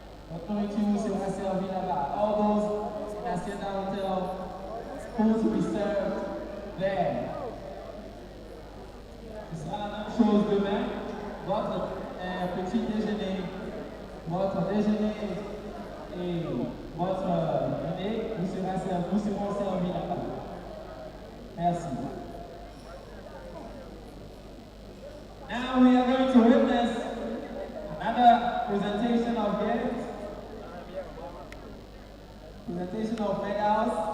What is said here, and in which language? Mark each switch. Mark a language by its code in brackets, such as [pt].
[fr] Votre nourriture sera servie là-bas. [en] All those in Hacienda Hotel, food to be served there. [fr] Ce sera la même chose demain. Votre petit déjeuner, votre déjeuner et votre dîner nous seront servis là-bas. Merci. [en] Now we are going to witness another presentation of gifts, presentation of medals.